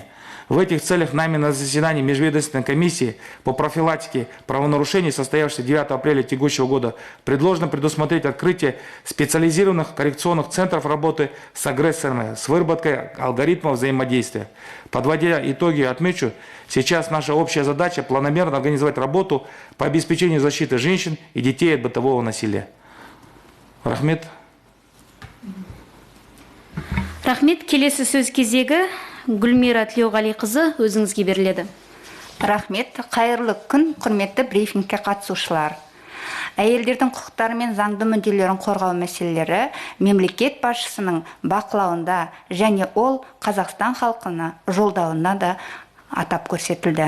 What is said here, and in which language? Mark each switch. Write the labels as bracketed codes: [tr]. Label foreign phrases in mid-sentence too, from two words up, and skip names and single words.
[ru] В этих целях нами на заседании Межведомственной комиссии по профилактике правонарушений, состоявшейся 9 апреля текущего года, предложено предусмотреть открытие специализированных коррекционных центров работы с агрессорами с выработкой алгоритмов взаимодействия. Подводя итоги, отмечу, сейчас наша общая задача планомерно организовать работу по обеспечению защиты женщин и детей от бытового насилия. [kk] Рахмет. Рахмет, келесі сөз кезегі Гүлмира Тілеуғалиқызы өзіңізге беріледі. Рахмет, қайырлы күн, құрметті брифингке қатысушылар. Әйелдердің құқықтары мен заңды мүдделерін қорғау мәселелері мемлекет басшысының бақылауында және ол Қазақстан халқына жолдауында да атап көрсетілді.